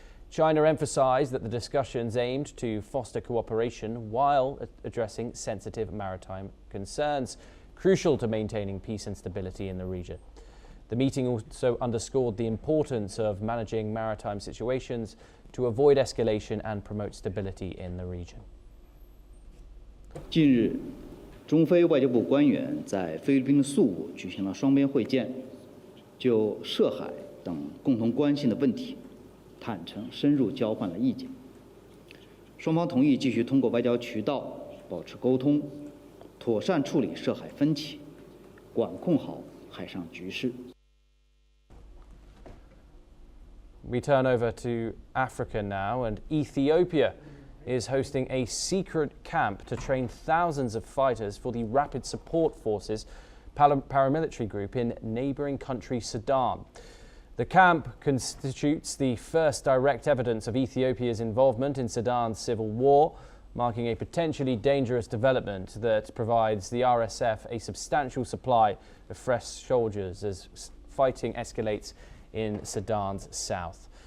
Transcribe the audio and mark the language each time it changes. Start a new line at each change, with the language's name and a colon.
English: China emphasized that the discussions aimed to foster cooperation while addressing sensitive maritime concerns. crucial to maintaining peace and stability in the region. The meeting also underscored the importance of managing maritime situations to avoid escalation and promote stability in the region.
Chinese: 近日，中非外交部官员在菲律宾宿务举行了双边会见，就涉海等共同关心的问题，坦诚深入交换了意见。双方同意继续通过外交渠道保持沟通，妥善处理涉海分歧，管控好海上局势。
English: We turn over to Africa now, and Ethiopia is hosting a secret camp to train thousands of fighters for the Rapid Support Forces paramilitary group in neighbouring country Sudan. The camp constitutes the first direct evidence of Ethiopia's involvement in Sudan's civil war, marking a potentially dangerous development that provides the RSF a substantial supply of fresh soldiers as fighting escalates in Sudan's south.